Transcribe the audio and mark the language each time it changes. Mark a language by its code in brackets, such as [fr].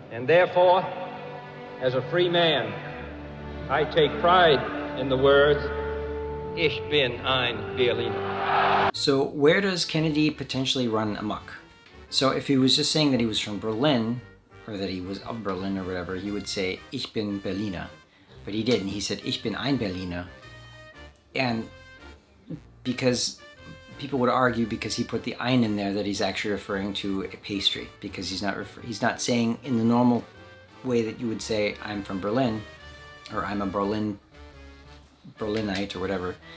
[en] And therefore, as a free man, I take pride in the words, [de] Ich bin ein Berliner. [en] So where does Kennedy potentially run amok? So if he was just saying that he was from Berlin, or that he was of Berlin or whatever, he would say, [de] Ich bin Berliner. [en] But he didn't. He said, [de] Ich bin ein Berliner. [en] And because people would argue because he put the ein in there that he's actually referring to a pastry, because he's not saying in the normal way that you would say I'm from Berlin or I'm a Berlinite or whatever.